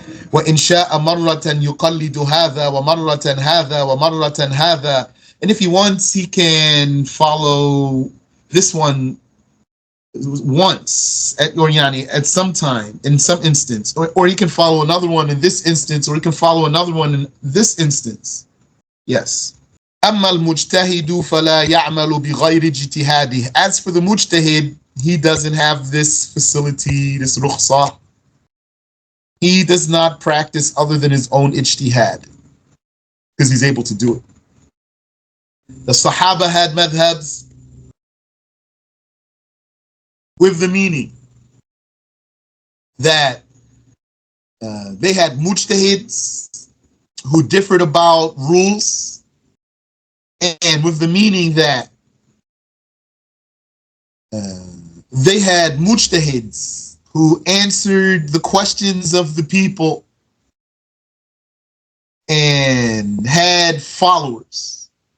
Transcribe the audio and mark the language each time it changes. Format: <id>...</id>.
<ar>وَإِنْ شَاءَ مَرَّةً يُقَلِّدُ هَذَا وَمَرَّةً هَذَا وَمَرَّةً هَذَا.</ar> <en>And if he wants, he can follow this one once, at some time, in some instance, or he can follow another one in this instance, or he can follow another one in this instance. Yes.</en> <ar>أما المجتهد فلا يعمل بغير اجتهاده.</ar> <en>As for the mujtahid, he doesn't have this facility, this rukhsah. He does not practice other than his own ijtihad, because he's able to do it. The Sahaba had madhabs with the meaning that they had mujtahids who differed about rules, and with the meaning that they had mujtahids who answered the questions of the people and had followers.</en>